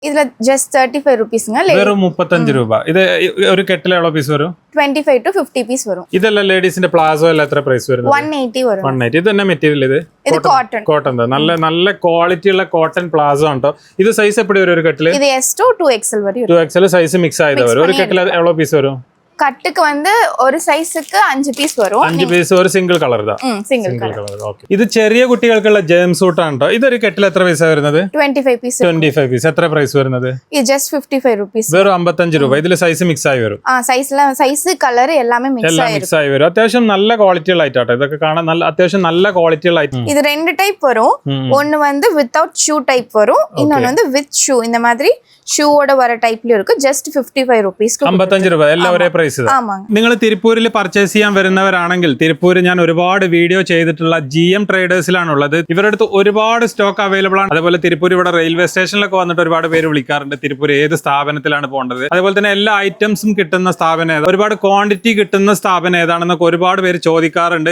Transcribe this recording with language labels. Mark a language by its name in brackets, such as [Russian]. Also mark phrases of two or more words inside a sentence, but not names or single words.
[Malayalam] ഇതില് ജസ്റ്റ് 35 rupees വെറും 35 രൂപ. ഇത് ഒരു കെട്ടിൽ എவ்வளவு പീസ് വരും? 25 to 50 piece വരും. ഇതെല്ലാം ലേഡീസിന്റെ പ്ലാസോ എല്ലാം എത്ര പ്രൈസ് വരുന്നത്? 180 വരും. 180. ഇത് തന്നെ മെറ്റീരിയൽ ഇത് കോട്ടൺ. കോട്ടൺ നല്ല ക്വാളിറ്റി ഉള്ള കോട്ടൺ പ്ലാസോ ആണ്. ഇത് സൈസ് എപ്പടി വരും ഒരു കെട്ടില്? ഇത് S to 2XL വരെ. 2XL സൈസ് മിക്സ് ആയത് വരും. ഒരു കെട്ടിൽ എவ்வளவு പീസ് വരും? [Tamil] கட்டுக்கு ஒரு சைஸுக்கு 5 பீஸ் வரும். [Malayalam] 5 പീസ് ഒരു [English] single colour [Malayalam] ഇതാ. [English] single colour. [Malayalam] ഓക്കേ. ഇത് ചെറിയ കുട്ടികൾക്കുള്ള ജേം സൂട്ട് ആണ് ട്ടോ. ഇതൊരു കെട്ടിൽ എത്ര പൈസ വരുന്നത്? 25 പീസ്. 25 പീസ്. എത്ര പ്രൈസ് വരുന്നത്? ഇത് ജസ്റ്റ് 55 rupees. വെറും 55 രൂപ. ഇതില് സൈസ് മിക്സ് ആയി വരും. [English] size colour [Malayalam] എല്ലാം മിക്സ് ആയി വരും. അത്യാവശ്യം നല്ല ക്വാളിറ്റി ഉള്ള ഐറ്റം ആട്ടോ. ഇതൊക്കെ കാണാൻ അത്യാവശ്യം നല്ല ക്വാളിറ്റി ഉള്ള ഐറ്റം. ഇത് രണ്ട് ടൈപ്പ് വരും. ഒന്ന് [English] without shoe type [Malayalam] വരും. [Tamil] இன்னொன்னு [English] with shoe. [Tamil] இந்த மாதிரி ഷൂவோட வர டைப்ல இருக்கு. ஜஸ்ட் 55 rupees. [Malayalam] 55 രൂപ. എല്ലാം ഒരേ പ്രൈസ്. നിങ്ങൾ തിരുപ്പൂരിൽ പർച്ചേസ് ചെയ്യാൻ വരുന്നവരാണെങ്കിൽ തിരുപ്പൂര് ഞാൻ ഒരുപാട് വീഡിയോ ചെയ്തിട്ടുള്ള GM ട്രേഡേഴ്സിലാണുള്ളത്. ഇവരുടെ അടുത്ത് ഒരുപാട് [English] stock available [Malayalam] ആണ്. അതേപോലെ തിരുപ്പൂർ ഇവിടെ റെയിൽവേ സ്റ്റേഷനിലൊക്കെ വന്നിട്ട് ഒരുപാട് പേര് വിളിക്കാറുണ്ട് തിരുപ്പൂർ ഏത് സ്ഥാപനത്തിലാണ് പോകേണ്ടത്, അതേപോലെ തന്നെ എല്ലാ ഐറ്റംസും കിട്ടുന്ന സ്ഥാപനം ഏതാണ്, ഒരുപാട് ക്വാണ്ടിറ്റി കിട്ടുന്ന സ്ഥാപനം ഏതാണെന്നൊക്കെ ഒരുപാട് പേര് ചോദിക്കാറുണ്ട്.